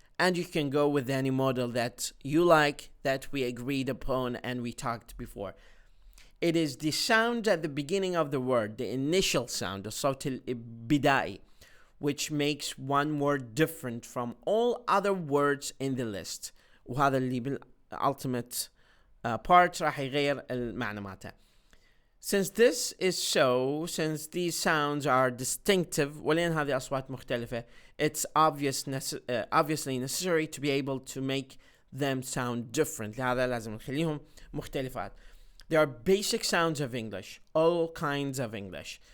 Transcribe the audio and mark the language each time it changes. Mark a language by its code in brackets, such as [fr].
[en] And you can go with any model that you like, that we agreed upon and we talked before. It is the sound at the beginning of the word, the initial sound, [ar] الصوت البدائي, [en] which makes one word different from all other words in the list. [ar] وهذا اللي بال [en] ultimate part [ar] راح يغير المعنى مالته. [en] Since this is so, since these sounds are distinctive, [ar] ولأن هذه أصوات مختلفة, [en] it's obviously necessary to be able to make them sound different. [ar] لهذا لازم نخليهم مختلفات. [en] There are basic sounds of English, all kinds of English.